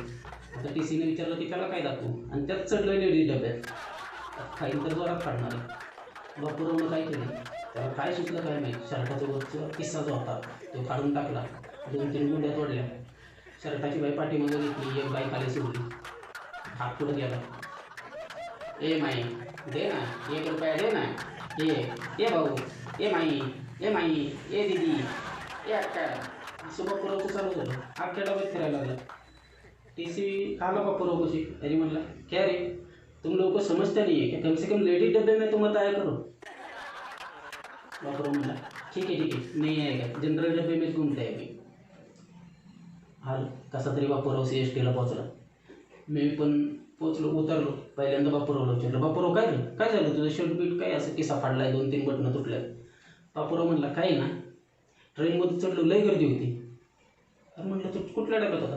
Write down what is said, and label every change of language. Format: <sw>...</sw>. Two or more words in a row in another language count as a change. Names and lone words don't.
<mr>आता TCने विचारलं की त्याला काय दाखवू, आणि त्यात चढलं लेडीज डब्यात. फाईन तर जोरात काढणार आहे. बापूरावनं काय केलं, त्याला काय सुचलं काय माहीत, शर्टाचा वरचा किस्सा जो होता तो काढून टाकला, 2-3 गुंड्या तोडल्या. शर्टाची बाई पाठीमागं घेतली, एक बाई खाली सोडली, हात पुढं गेला. ए माई दे ना, 1 रुपया दे ना, ये भाऊ, ए माई, ए दीदी, ए अक्का. असं बापूरावचं चालू झालं. अख्ख्या डब्यात फिरायला लागला. TC आला बापूराव कशी, त्याने म्हणला,</mr> <hi>क्या रे तुम लोगों को समझता नहीं है कि कम से कम लेडीज डब्बे में तुम बताया करो. बापूराव म्हणला, ठीक है नहीं आएगा, जनरल डब्बे में घूमता है अभी.</hi> <mr>हाल कसा तरी बापूराव CSTला पोहोचला. मी पण पोचलो, उतरलो. पहिल्यांदा बापूरावला विचारलं, बापूराव काय झालं तुझं शर्ट बीट काय असं किस्सा फाडलाय, 2-3 बटणं तुटल्यात. बापूराव म्हणला, काय ना ट्रेनमध्ये चढलो, लय गर्दी होती. अरे म्हणलं तू कुठल्या डब्यात होता?</mr>